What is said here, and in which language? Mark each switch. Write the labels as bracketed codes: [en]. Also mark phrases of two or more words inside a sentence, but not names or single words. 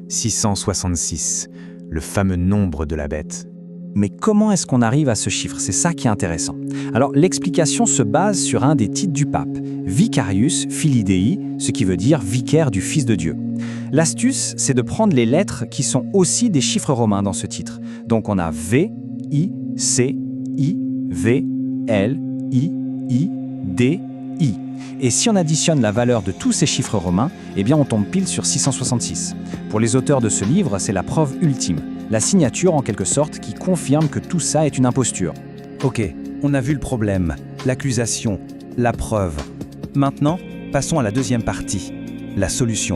[fr] 666, le fameux nombre de la bête. Mais comment est-ce qu'on arrive à ce chiffre? C'est ça qui est intéressant. Alors l'explication se base sur un des titres du pape, [la] Vicarius Filii Dei, [fr] ce qui veut dire vicaire du Fils de Dieu. L'astuce, c'est de prendre les lettres qui sont aussi des chiffres romains dans ce titre. Donc on a V, I, C, I, V, L, I, D, I. Et si on additionne la valeur de tous ces chiffres romains, eh bien on tombe pile sur 666. Pour les auteurs de ce livre, c'est la preuve ultime. La signature, en quelque sorte, qui confirme que tout ça est une imposture. Ok, on a vu le problème, l'accusation, la preuve. Maintenant, passons à la deuxième partie, la solution.